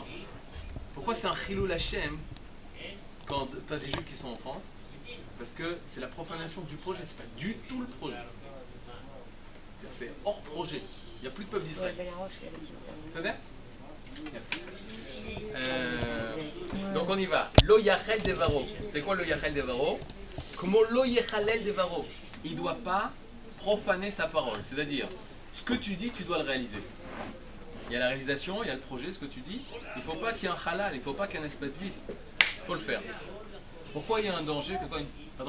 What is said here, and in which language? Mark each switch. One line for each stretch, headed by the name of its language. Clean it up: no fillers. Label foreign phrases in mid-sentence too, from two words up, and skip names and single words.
French: Pourquoi c'est un
Hebrew: חילול השם
French: quand tu as des juifs qui sont en France? Parce que c'est la profanation du projet, c'est pas du tout le projet. C'est hors projet. Il n'y a plus de peuple d'Israël. C'est vrai? Donc on y va.
Hebrew: לא יחל דברו.
French: C'est quoi le
Hebrew: יחל דברו?
French: Comment
Hebrew: לא יחלל דברו?
French: Il ne doit pas profaner sa parole. C'est-à-dire, ce que tu dis, tu dois le réaliser. Il y a la réalisation, il y a le projet, ce que tu dis. Il ne faut pas qu'il y ait un halal, il ne faut pas qu'il y ait un espace vide. Il faut le faire. Pourquoi il y a un danger? Pourquoi Pardon?